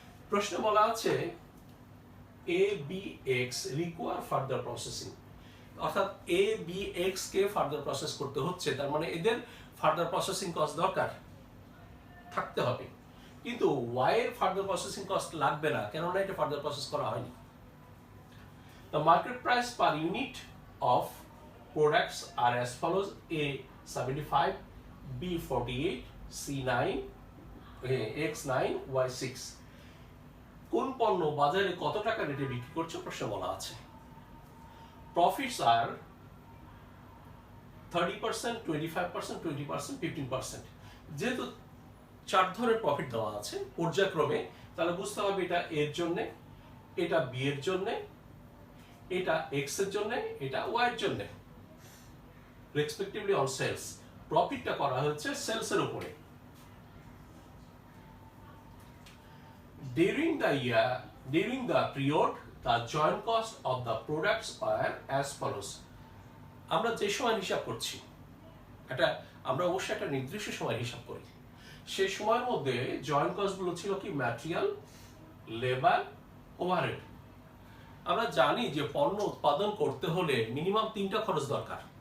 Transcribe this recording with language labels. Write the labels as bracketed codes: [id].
[bn] প্রশ্ন বলা আছে A B x [en] require further processing, [bn] অর্থাৎ A B x K further process করতে হচ্ছে, তার মানে এদের ফার্দার প্রসেসিং কস্ট দরকার থাকতে হবে। কিন্তু ওয়াই এর ফার্দার প্রসেসিং কস্ট লাগবে না, কেননা এটা ফার্দার প্রসেস করা হয়নি। [en] The market price per unit of products are as follows: A 75, B 48, C 9, X 9, Y 6. [bn] কোন পণ্য বাজারে কত টাকা রেটে বিক্রি করছে প্রশ্ন বলা আছে। [en] Profits আর 30%, 25%, 20%, 15%। [bn] যেহেতু 4 ধরনের প্রফিট দেওয়া আছে পর্যায়ক্রমে, তাহলে বুঝতে হবে এটা এর জন্য, এটা বি এর জন্য, এটা এক্স এর জন্য, এটা ওয়াই এর জন্য, [en] Respectively on sales. [bn] প্রফিটটা করা হচ্ছে সেলস এর উপরে। [en] During the period, the joint cost of the products are as follows. [bn] আমরা যে সময় হিসাব করছি, এটা আমরা অবশ্যই একটা নির্দিষ্ট সময় হিসাব করি। সেই সময়ের মধ্যে জয়েন্ট কস্ট গুলো ছিল কি? Material, labour, overhead. আমরা জানি যে পণ্য উৎপাদন করতে হলে মিনিমাম 3টা খরচ দরকার।